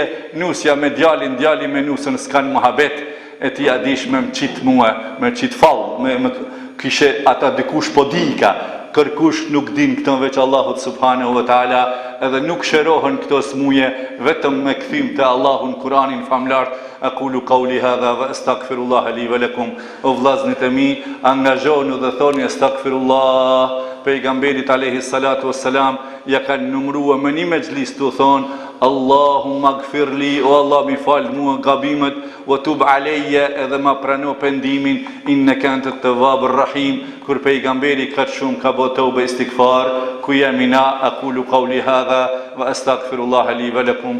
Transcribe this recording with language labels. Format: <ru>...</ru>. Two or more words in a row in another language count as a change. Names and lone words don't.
<sq>Nusja me djalin, djali me nusën, s'kan mohabet. E ti a dish me mçit mua, me mçit fall, me kishe ata dikush po dika, kërkush nuk din këto veç Allahut</sq> <ar>سبحانه وتعالى,</ar> <sq>edhe nuk shërohen këto smuje vetëm me kthim te Allahu në Kur'anin famlart.</sq> <ar>أقول قولي هذا وأستغفر الله لي ولكم.</ar> <sq>O vllaznit e mi, angazhoni dhe thoni astaghfirullah. Pejgamberit</sq> <ar>عليه الصلاة والسلام</ar> <sq>ja kanë numëruar me një mexhlis të thonë</sq> <ar>اللهم اغفر لي,</ar> <sq>o Allah mi fal mua gabimet,</sq> <ar>وتب علي,</ar> <sq>edhe ma prano pendimin,</sq> <ar>إنك أنت التواب الرحيم.</ar> <sq>Kur pejgamberi kaq shumë ka bë tauba istikfar, ku jemi na?</sq> <ar>أقول قولي هذا وأستغفر الله لي ولكم.</ar>